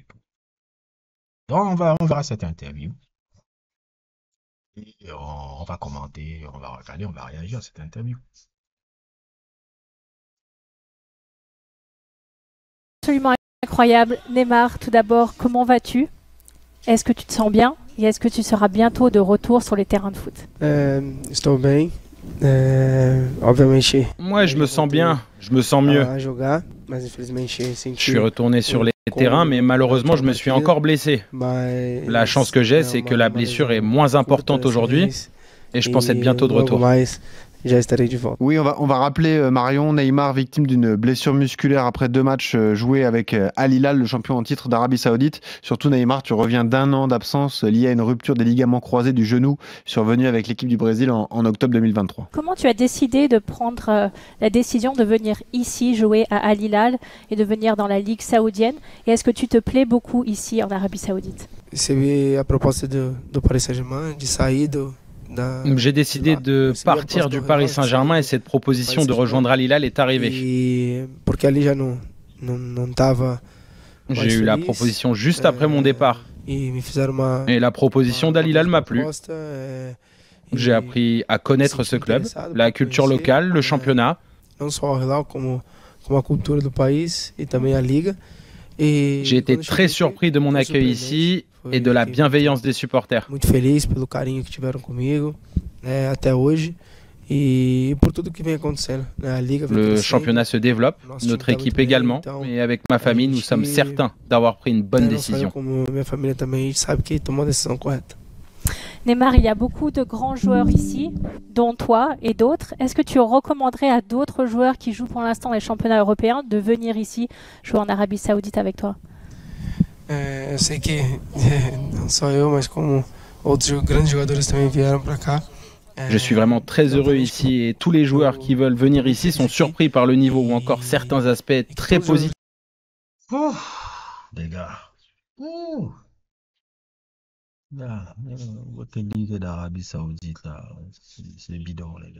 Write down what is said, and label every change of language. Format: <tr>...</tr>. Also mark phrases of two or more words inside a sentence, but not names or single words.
<fr>Donc on verra cette interview et on va commenter, on va regarder, on va réagir à cette interview. Absolument incroyable. Neymar, tout d'abord, comment vas-tu? Est-ce que tu te sens bien? Et est-ce que tu seras bientôt de retour sur les terrains de foot?</fr> <pt>Estou bem. Obviamente,</pt> <fr>Moi, je me sens bien, je me sens mieux. Je suis retourné sur les terrains, mais malheureusement, je me suis encore blessé. La chance que j'ai, c'est que la blessure est moins importante aujourd'hui et je pense être bientôt de retour. Oui, on va rappeler Marion, Neymar, victime d'une blessure musculaire après 2 matchs joués avec Al Hilal, le champion en titre d'Arabie Saoudite. Surtout Neymar, tu reviens d'1 an d'absence lié à une rupture des ligaments croisés du genou survenue avec l'équipe du Brésil en octobre 2023. Comment tu as décidé de prendre la décision de venir ici jouer à Al Hilal et de venir dans la Ligue saoudienne? Et est-ce que tu te plais beaucoup ici en Arabie Saoudite?</fr> <pt>Recebi a proposta do Paris Saint-Germain de sair</pt> <fr>J'ai décidé de partir du Paris Saint-Germain et cette proposition de rejoindre Al Hilal est arrivée.</fr> <pt>Porque ali já não estava.</pt> <fr>J'ai eu la proposition juste après mon départ. Et la proposition d'Al Hilal m'a plu. J'ai appris à connaître ce club, la culture locale, le championnat.</fr> <pt>Não só o Hilal, como a cultura do país e também a liga.</pt> <fr>J'ai été très surpris de mon accueil ici et de la bienveillance des supporters.</fr> <pt>Muito feliz pelo carinho que tiveram comigo, até hoje.</pt> <fr>Et pour tout ce qui vient acontecendo, la liga Le championnat se développe, notre équipe également, et avec ma famille, nous sommes certains d'avoir pris une bonne décision.</fr> <pt>Minha família também sabe que tomou a decisão correta.</pt> <fr>Neymar, il y a beaucoup de grands joueurs ici, dont toi et d'autres. Est-ce que tu recommanderais à d'autres joueurs qui jouent pour l'instant les championnats européens de venir ici jouer en Arabie Saoudite avec toi?</fr> <pt>Eu sei que não só eu, mas como outros grandes jogadores também vieram para cá.</pt> <fr>Je suis vraiment très heureux ici et tous les joueurs qui veulent venir ici sont surpris par le niveau ou encore certains aspects très positifs. Les gars. Là, votre ligue d'Arabie Saoudite, là, c'est bidon, les gars.</fr>